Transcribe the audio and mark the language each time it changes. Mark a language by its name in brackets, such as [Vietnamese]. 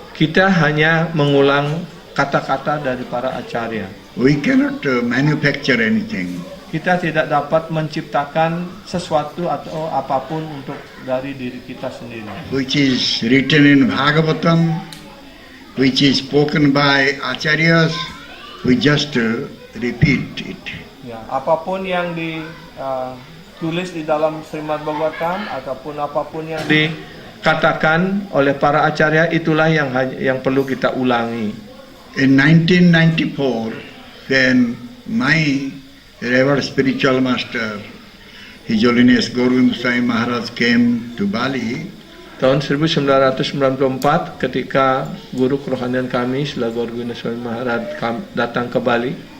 [Indonesian] Kita hanya mengulang kata-kata dari para acarya. [English] We cannot manufacture anything. [Indonesian] Kita tidak dapat menciptakan sesuatu atau apapun untuk dari diri kita sendiri. [English] Which is written in Bhagavatam, which is spoken by acharyas, we just repeat it. [Indonesian] Ya, apapun yang ditulis di dalam Srimad Bhagavatam ataupun apapun yang dikatakan oleh para acarya, itulah yang perlu kita ulangi. [English] In 1994, when my revered spiritual master, His Holiness Gaura Swami Maharaj came to Bali, [Indonesian] Tahun 1994 ketika guru kerohanian kami Srila Gaura Swami Maharaj datang ke Bali,